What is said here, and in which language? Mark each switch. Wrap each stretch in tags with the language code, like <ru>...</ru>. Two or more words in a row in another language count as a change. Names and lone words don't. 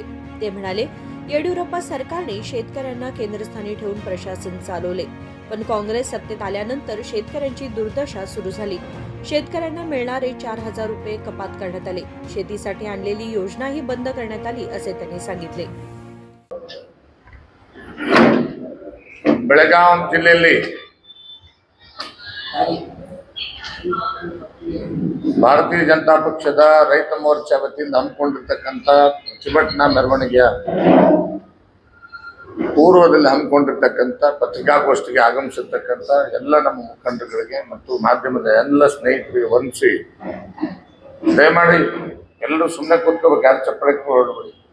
<mr>ते म्हणाले, येडियुरप्पा सरकारने शेतकऱ्यांना केंद्रस्थानी ठेवून प्रशासन चालवले, पण काँग्रेस सत्तेत आल्यानंतर शेतकऱ्यांची दुर्दशा सुरू झाली। शेतकऱ्यांना मिळणारे 4,000 रुपये कपात करण्यात आले, शेतीसाठी आणलेली योजनाही बंद करण्यात आली असे त्यांनी सांगितले।</mr> <kn>ಬೆಳಗಾವಿ ಜಿಲ್ಲೆಯಲ್ಲಿ ಭಾರತೀಯ ಜನತಾ ಪಕ್ಷದ ರೈತ ಮೋರ್ಚಾ ವತಿಯಿಂದ ಹಮ್ಮಿಕೊಂಡಿರತಕ್ಕಂತ ಪ್ರತಿಭಟನಾ ಮೆರವಣಿಗೆಯ ಪೂರ್ವದಲ್ಲಿ ಹಮ್ಮಿಕೊಂಡಿರತಕ್ಕಂತ ಪತ್ರಿಕಾಗೋಷ್ಠಿಗೆ ಆಗಮಿಸಿರ್ತಕ್ಕಂತ ಎಲ್ಲ ನಮ್ಮ ಮುಖಂಡರುಗಳಿಗೆ ಮತ್ತು ಮಾಧ್ಯಮದ ಎಲ್ಲ ಸ್ನೇಹಿತರಿಗೆ ವಂದಿಸಿ, ದಯಮಾಡಿ ಎಲ್ಲರೂ ಸುಮ್ಮನೆ ಕೂತ್ಕೋಬೇಕು, ಯಾರು ಚಪ್ಪಳಕ್ಕೆ ಹೊರಡಬೇಡಿ।</kn>